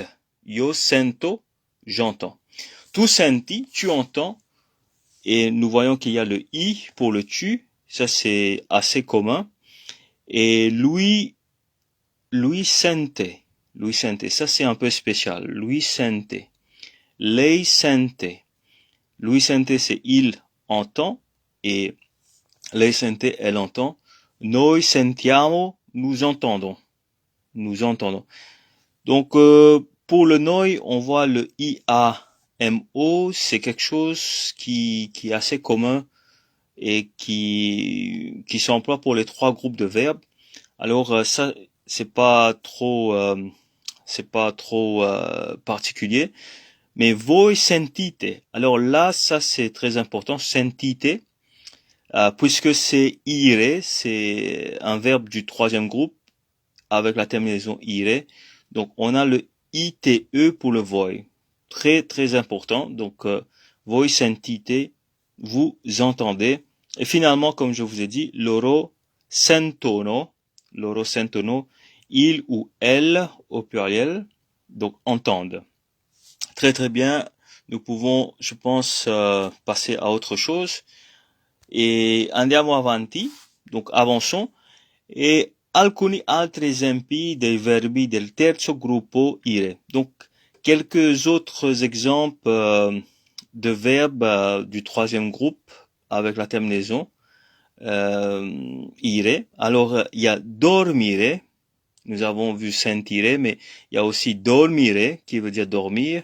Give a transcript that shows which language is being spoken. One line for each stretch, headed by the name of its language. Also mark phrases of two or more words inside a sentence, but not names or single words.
Italian: Io sento,
French: j'entends.
Italian: Tu senti,
French: tu entends. Et nous voyons qu'il y a le i pour le tu. Ça c'est assez commun. Et
Italian: lui sente. Lui sente.
French: Ça c'est un peu spécial.
Italian: Lui sente. Lei sente. Lui sente
French: c'est il entend. Et
Italian: lei sente
French: elle entend.
Italian: Noi sentiamo,
French: nous entendons. Nous entendons. Donc pour le noi, on voit le IAMO, c'est quelque chose qui est assez commun et qui s'emploie pour les trois groupes de verbes. Alors ça c'est pas trop particulier, mais
Italian: voi sentite.
French: Alors là ça c'est très important, sentite, puisque c'est ire, c'est un verbe du troisième groupe avec la terminaison ire. Donc on a le ITE pour le voi. Très très important. Donc
Italian: voi sentite,
French: vous entendez. Et finalement, comme je vous ai dit,
Italian: loro sentono,
French: il ou elle au pluriel, donc entendent. Très très bien. Nous pouvons, je pense, passer à autre chose.
Italian: Et andiamo avanti,
French: donc avançons.
Italian: Et alcuni altri esempi dei verbi del terzo gruppo ire.
French: Donc, quelques autres exemples de verbes du troisième groupe avec la terminaison ire. Alors, il y a dormire. Nous avons vu sentire, mais il y a aussi dormire qui veut dire dormir.